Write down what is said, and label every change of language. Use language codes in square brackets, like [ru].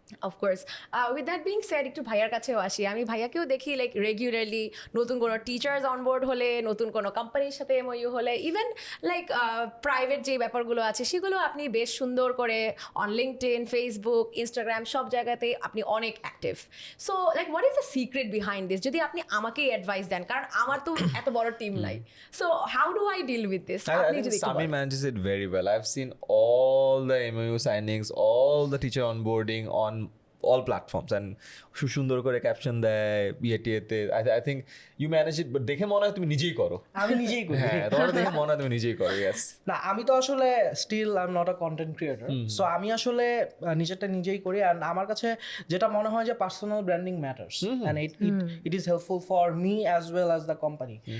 [bn] Of course [en] with that being said [bn] একটু ভাইয়ার কাছেও আসি। আমি ভাইয়াকেও দেখি লাইক রেগুলারলি নতুন কোনো টিচার্স অনবোর্ড হলে, নতুন কোনো কোম্পানির সাথে এমওইউ হলে, ইভেন লাইক প্রাইভেট যে ব্যাপারগুলো আছে সেগুলো আপনি বেশ সুন্দর করে অন লিঙ্কডইন, ফেসবুক, ইনস্টাগ্রাম সব জায়গাতে আপনি অনেক active. So like [en] what is the secret behind this, [bn] যদি আপনি আমাকেই অ্যাডভাইস দেন, কারণ আমার তো এত বড় টিম নাই। [en] So how do I deal with this? [bn] আপনি যদি [en] Sami manages it very well. I've seen all the MOU signings, all the teacher onboarding on all platforms, and [bn] সুন্দর করে ক্যাপশন দেয় বিএটিএতে। [en] I think you manage it, but [bn] দেখে মনে হয় তুমি নিজেই করো। আমি নিজেই করি। হ্যাঁ, তোমার দেখে মনে হয় তুমি নিজেই করো। ইয়েস। না, আমি তো আসলে still [en] I am not a content creator, [bn] so আমি আসলে নিজেরটা নিজেই করি। [en] and [bn] আমার কাছে যেটা মনে হয় যে [en] Personal branding matters, and it is helpful for me as well as the company.